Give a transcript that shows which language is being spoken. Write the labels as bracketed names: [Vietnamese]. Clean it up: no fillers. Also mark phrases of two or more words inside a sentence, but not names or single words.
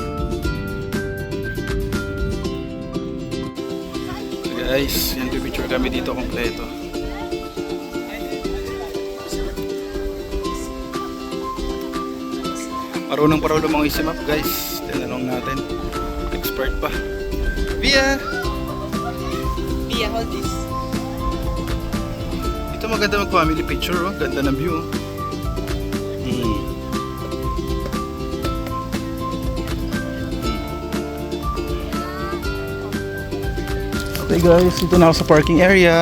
[Filipino] Guys, yan, picture kami dito kompleto. Marunong mga isimap guys. Tinanong natin. Expert pa. Bia! [English] Bia, hold this. [Filipino] Ito maganda mag-family picture, oh. Ganda ng view. [English] Okay guys, [Filipino] ito na ako sa [English] parking area.